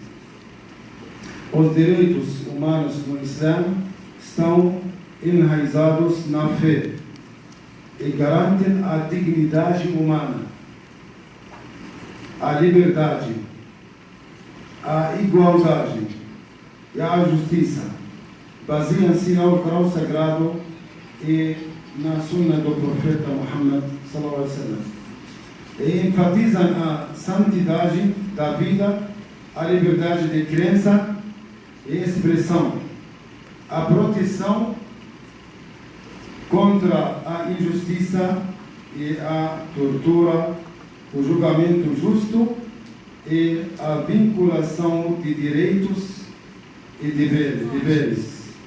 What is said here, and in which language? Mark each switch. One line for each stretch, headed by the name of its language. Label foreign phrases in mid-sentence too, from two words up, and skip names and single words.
Portuguese: Os direitos humanos no Islã estão enraizados na fé e garantem a dignidade humana, a liberdade, a igualdade e a justiça. Baseiam-se no Alcorão Sagrado e na Sunna do Profeta Muhammad
Arabic: صلى الله عليه وسلم,
Portuguese: e enfatizam a santidade da vida, a liberdade de crença e expressão, a proteção contra a injustiça e a tortura, o julgamento justo e a vinculação de direitos e deveres.